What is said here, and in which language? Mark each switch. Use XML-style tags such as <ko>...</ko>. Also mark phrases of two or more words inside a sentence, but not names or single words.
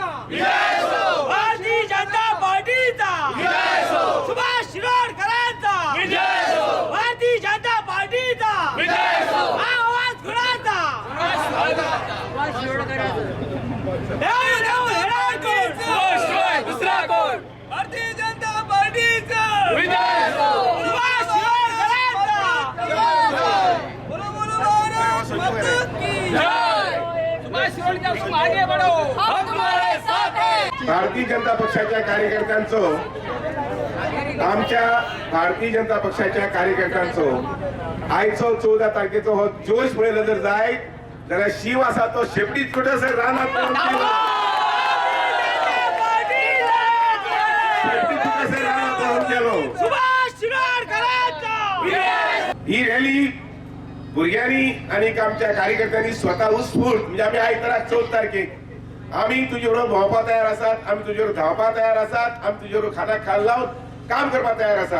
<mr>भारतीय जनता पार्टीचा सुभाष शिरोडकरांचा भारतीय जनता पार्टीचा आवाज कुणाचा दुसरा कोण भारतीय जनता पार्टीचा सुभाष शिरोडकरांचा</mr> <hi>बोलो बोलो भारत माता की जय सुभाष शिरोडकर आगे बढ़ो हम तुम्हारे साथ हैं.</hi> <kok>भारतीय जनता पक्षाच्या कार्यकर्त्यांचो आमच्या भारतीय जनता पक्षाच्या कार्यकर्त्यांचो आयचो 14 तारखेचो हो जोश पळयलो जर जाय जाल्यार शिव आसा तो शेपटीत कुठेसर रानात ही रॅली भुरग्यांनी आणि आमच्या कार्यकर्त्यांनी स्वतः उत्स्फूर्त म्हणजे आम्ही आयताराक 14 तारखेक आम्ही तुजे बरोबर भोंवपा तयार आसात, आम्ही तुजे बरोबर धांवपा तयार आसात, आम्ही तुजे बरोबर खाटाक खाल लावन काम करपा तयार आसात.</kok>